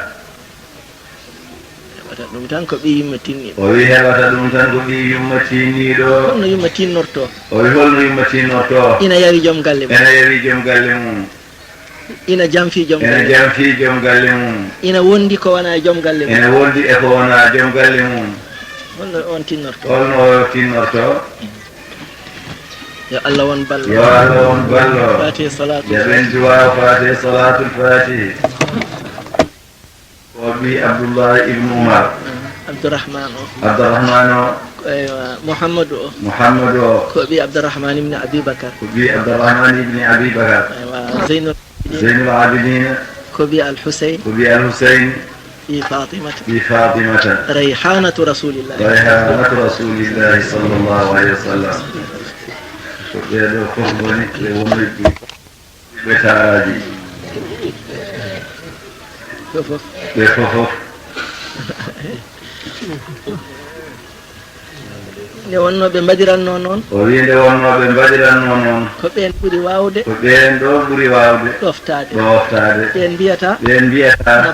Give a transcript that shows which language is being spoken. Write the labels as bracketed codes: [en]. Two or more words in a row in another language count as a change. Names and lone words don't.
[ff] heɓata ɗum tan ko ɓi yumma tinniɗo o wi heɓata ɗum tan ko ɓi yumma tinniɗo holno yumma tinnorto o wi holno yumma tinnorto ina yawi joom galle mum ina jamfi joom galle mum ina wondi ko wona joom galle mum holno on tinnorto yo Allah won ballo fatiha salatu jaben duwa fatiha [ar] صلاة الفاتح [ff] ko bi Abdullah ibn Umar Abdurrahman o Muhammad o ko bi Abdurrahman ibn Abi Bakar Zainul Abidin ko bi Al-Husayn [ar] في فاطمة ريحانة رسول الله صلى الله عليه وسلم [ff] nde wonno ɓe mbaɗiranno noon o wi nde wonno ɓe mbaɗiranno noon ko ɓen ɓuri wawde ɗoftade ɓen mbiyata na